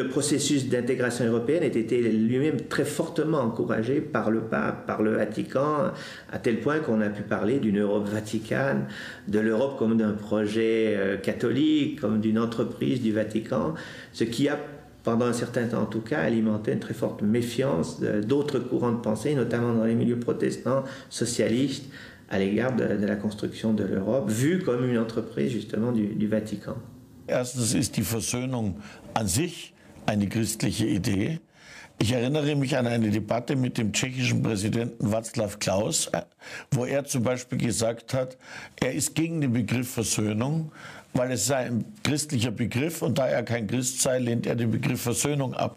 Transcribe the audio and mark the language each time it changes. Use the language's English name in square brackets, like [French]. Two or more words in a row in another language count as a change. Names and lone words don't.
[French] le processus d'intégration européenne ait été lui-même très fortement encouragé par le pape, par le Vatican, à tel point qu'on a pu parler d'une Europe vaticane, de l'Europe comme d'un projet catholique, comme d'une entreprise du Vatican, ce qui a, pendant un certain temps en tout cas, alimenté une très forte méfiance d'autres courants de pensée, notamment dans les milieux protestants, socialistes, à l'égard de la construction de l'Europe, vue comme une entreprise justement du Vatican. [German] Erstens ist die Versöhnung an sich eine christliche Idee. Ich erinnere mich an eine Debatte mit dem tschechischen Präsidenten Václav Klaus, wo er zum Beispiel gesagt hat, er ist gegen den Begriff Versöhnung, weil es sei ein christlicher Begriff und da er kein Christ sei, lehnt er den Begriff Versöhnung ab.